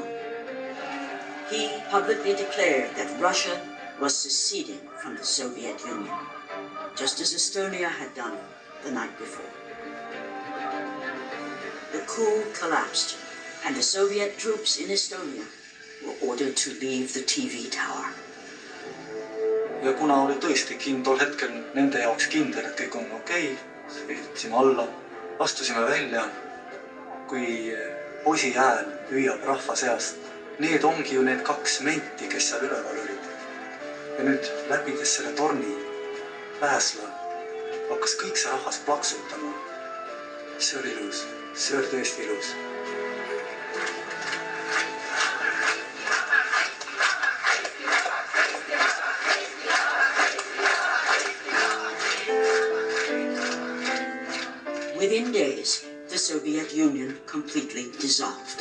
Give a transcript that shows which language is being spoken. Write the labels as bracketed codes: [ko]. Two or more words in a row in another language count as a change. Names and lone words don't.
[en] He publicly declared that Russia was seceding from the Soviet Union, just as Estonia had done the night before. The coup collapsed, and the Soviet troops in Estonia were ordered to leave the TV tower. [et] Ja kuna oli tõesti tol hetkel nende jaoks kindel, et kõik on okei, sõitsime alla, astusime välja, kui poisi hääl hüüab rahva seast. Need ongi ju need 2 menti, kes seal üleval olid. Ja nüüd läbides selle torni pääsla hakkas kõik see rahvas plaksutama. See oli ilus, see oli tõesti ilus. [en] Within days, the Soviet Union completely dissolved.